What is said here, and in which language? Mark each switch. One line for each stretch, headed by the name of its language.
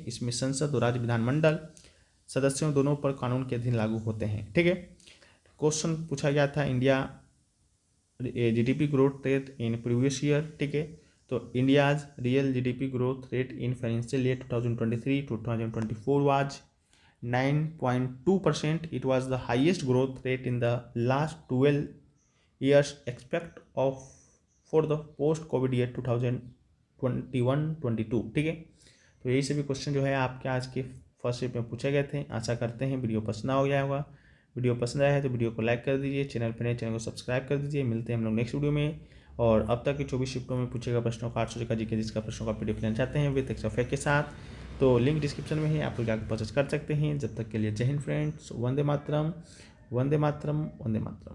Hindi: इसमें संसद और राज्य विधानमंडल सदस्यों दोनों पर कानून के अधीन लागू होते हैं। ठीक है,
English: question
Hindi: पूछा गया था
English: India GDP growth rate in previous year.
Hindi: ठीक है, तो
English: India's real GDP growth rate in financial year 2023-2024 was 9.2%. It was the highest growth rate in the last 12 years expect of for the post-COVID year 2021-22।
Hindi: ठीक है, तो यही सभी question जो है आपके आज के फर्स्ट शिफ्ट में पूछे गए थे। आशा करते हैं वीडियो पसंद आ गया होगा। वीडियो पसंद आया है तो वीडियो को लाइक कर दीजिए, चैनल पर नए चैनल को सब्सक्राइब कर दीजिए। मिलते हैं हम लोग नेक्स्ट वीडियो में। और अब तक के 24 शिफ्टों में पूछे गए प्रश्नों का 800 का जीके जिसका प्रश्नों का पीडीएफ लेना चाहते हैं
English: with extra fact
Hindi: के साथ, तो लिंक डिस्क्रिप्शन में है, आप लोग जाकर परचेस कर सकते हैं। जब तक के लिए जय हिंद फ्रेंड्स, वंदे मातरम, वंदे मातरम, वंदे मातरम।